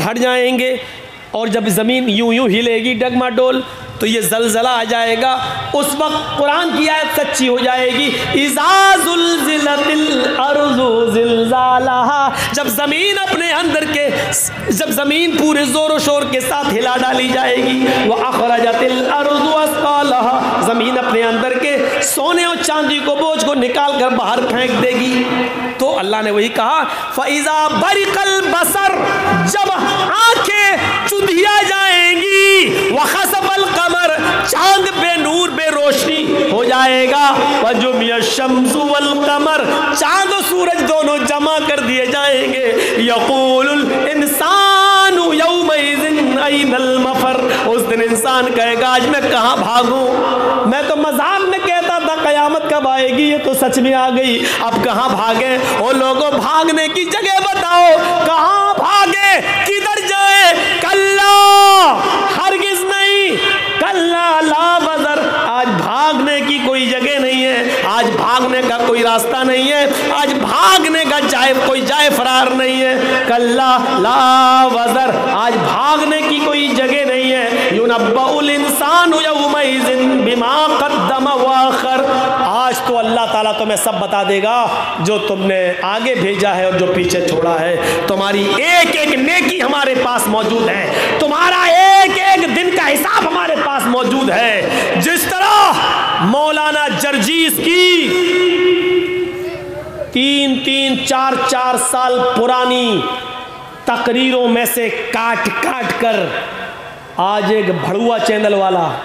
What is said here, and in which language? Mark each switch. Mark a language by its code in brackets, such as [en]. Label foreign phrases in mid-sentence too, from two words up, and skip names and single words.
[hi] और जब ज़मीन यूं यूं हिलेगी डगमाडोल, तो ये ज़लज़ला आ जाएगा। उस वक्त कुरान की आयत सच्ची हो जाएगी, [ar] إذا زلزلت الأرض زلزالها, [hi] जब ज़मीन अपने अंदर के, जब ज़मीन पूरे ज़ोर व शोर के साथ हिला डाली जाएगी, [ar] وأخرجت الأرض أثقالها, [hi] ज़मीन अपने अंदर के सोने और चांदी को, बोझ को निकाल कर बाहर फेंक देगी। तो अल्लाह ने वही कहा, [ar] فإذا برق البصر, [hi] जब आँखें चुंधिया जाएंगी, [ar] وخسف القمر, [hi] चांद बे नूर बे रोशनी हो जाएगा, [ar] وجمع الشمس والقمر, [hi] चांद और सूरज दोनों जमा कर दिए जाएंगे। [ar] يقول الإنسان يومئذ أين المفر, [hi] उस दिन इंसान कहेगा आज मैं कहाँ भागूं, मैं तो मज़ाक में कहता था क़यामत कब आएगी, ये तो सच में आ गई, अब कहाँ भागे। ओ लोगों, भागने की जगह बताओ, कहाँ भागे, किधर जाए? कल्ला, हरगिज़ नहीं, [ar] كلا لا وزر, [hi] आज भागने की कोई जगह नहीं है, आज भागने का कोई रास्ता नहीं है, आज भागने का कोई जाए फरार नहीं है। [ar] كلا لا وزر, [hi] आज भागने की कोई जगह नहीं है। [ar] ينبأ الإنسان يومئذ بما قدم وأخر, [hi] आज तो अल्लाह ताला तुम्हें सब बता देगा जो तुमने आगे भेजा है और जो पीछे छोड़ा है। तुम्हारी एक एक नेकी हमारे पास मौजूद है, तुम्हारा एक एक दिन का हिसाब हमारे पास मौजूद है। जिस तरह मौलाना जर्जीस की 3-3, 4-4 साल पुरानी तकरीरों में से काट काट कर आज एक भड़ुआ चैनल वाला